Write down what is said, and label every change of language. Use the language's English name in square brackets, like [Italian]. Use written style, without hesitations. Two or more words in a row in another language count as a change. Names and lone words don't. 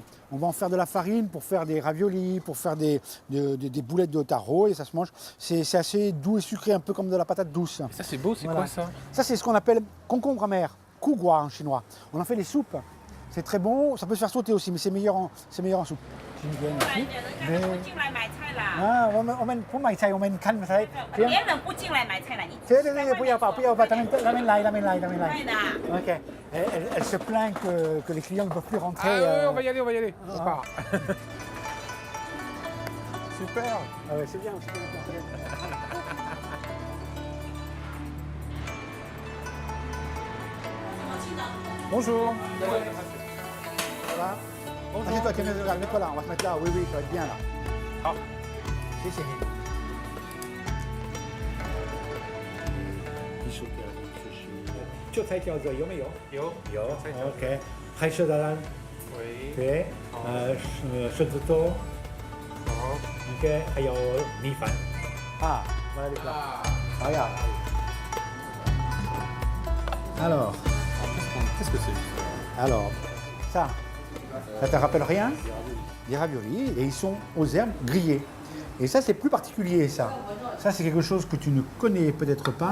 [French] On va en faire de la farine pour faire des raviolis, pour faire des boulettes de taro et ça se mange. C'est assez doux et sucré, un peu comme de la patate douce. Ça c'est beau, c'est Voilà. quoi ça? Ça, c'est ce qu'on appelle concombre amer, kugua en chinois. On en fait des soupes. C'est très bon, ça peut se faire sauter aussi, mais c'est meilleur en soupe. Mais... [Chinese] 啊，我们不买菜，我们看菜。别人不进来买菜了，你对，不要吧，他们来。快的。 Ok. [French] Elle se plaint que les clients ne peuvent plus rentrer. Ah ouais, on va y aller. On part. Super. Ah ouais, c'est bien. Bonjour. Ça va? Assieds-toi, tiens, mets-toi là, on va se mettre là. Oui, ça va être bien là. Ah. Si, si. [Chinese] 就菜饺子有没有？有 OK。还吃的啦？ [French] Oui. [Chinese] 对。狮子头。OK。还有米饭。 [French] Ah, voilà les plats. Regarde. Alors, Qu'est-ce que c'est? alors, ça te rappelle rien? Des raviolis et ils sont aux herbes grillées. Et ça, c'est plus particulier, ça. Ça, c'est quelque chose que tu ne connais peut-être pas.